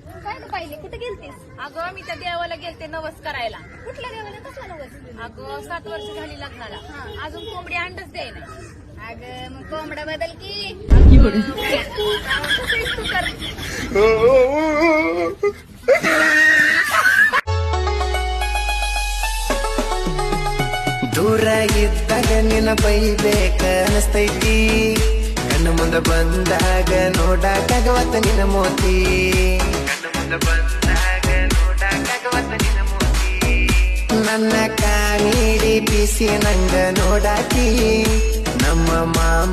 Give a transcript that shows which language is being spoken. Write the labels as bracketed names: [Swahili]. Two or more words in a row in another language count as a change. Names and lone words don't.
[Marathi] काय ग पाहिली? कुठे गेलतीस? अगं मी त्या देवाला गेलते नवस करायला. कुठल्या देवाला? कसला नवस? अगं 7 वर्ष झाली लग्नाला, अजून कोंबडी अंडच द्याय नाही. अगं मग कोंबडा बदल की. तू कर. [Kannada] ದೂರ ಇದ್ದಾಗ ನಿನ್ನ ಬೈಬೇಕ ಅನಸ್ತೈತಿ, ಕಣ್ಣು ಮುಂದೆ ಬಂದಾಗ ನೋಡಕ್ಕಾಗವತ್ತ ನಿನ್ನ ಮೋತಿ, ಕಣ್ಣು ಮುಂದೆ ಬಂದಾಗ ನೋಡಕ್ಕಾಗವತ್ತ ನಿನ್ನ ಮೋತಿ, ನನ್ನ ಕಾಮಿಡಿ ಬಿಸಿ ನಂಗ ನೋಡಾಕಿ ನಮ್ಮ ಮಾಮ.